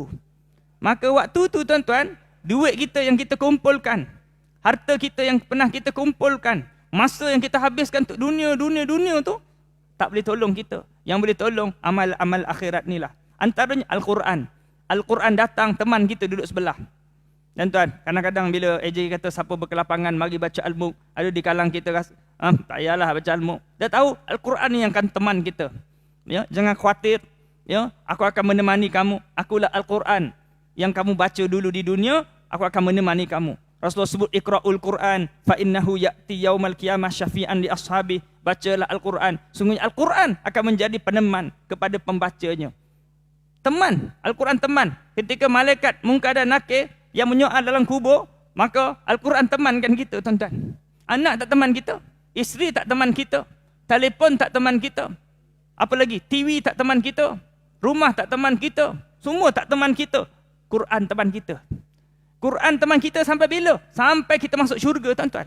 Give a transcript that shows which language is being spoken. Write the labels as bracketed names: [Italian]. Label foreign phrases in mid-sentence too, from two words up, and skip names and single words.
[Malay] Maka waktu tu, tuan-tuan, duit kita yang kita kumpulkan, harta kita yang pernah kita kumpulkan, masa yang kita habiskan untuk dunia tu, tak boleh tolong kita. Yang boleh tolong amal-amal akhirat ni lah. Antaranya Al-Quran. Al-Quran datang, teman kita duduk sebelah. Tuan-tuan, kadang-kadang bila AJ kata siapa berkelapangan mari baca Al-Mulk, ada di kalang kita rasa, tak payahlah baca Al-Mulk. Dia tahu Al-Quran ni yang akan teman kita. Ya, jangan khawatir. Ya, aku akan menemani kamu. Akulah Al-Quran yang kamu baca dulu di dunia, aku akan menemani kamu. [Arabic] Rasulullah sebut اقرؤوا القرآن فإنه يأتي يوم القيامة شفيعا لأصحابه. [Malay] Bacalah Al-Quran. Sungguhnya Al-Quran akan menjadi peneman kepada pembacanya. Teman, Al-Quran teman. Ketika malaikat Munkar dan Nakir yang menyoal dalam kubur, maka Al-Quran temankan kita, tuan-tuan. Anak tak teman kita, isteri tak teman kita, telefon tak teman kita, apa lagi, TV tak teman kita, rumah tak teman kita, semua tak teman kita. Quran teman kita. Quran teman kita sampai bila? Sampai kita masuk syurga, tuan-tuan.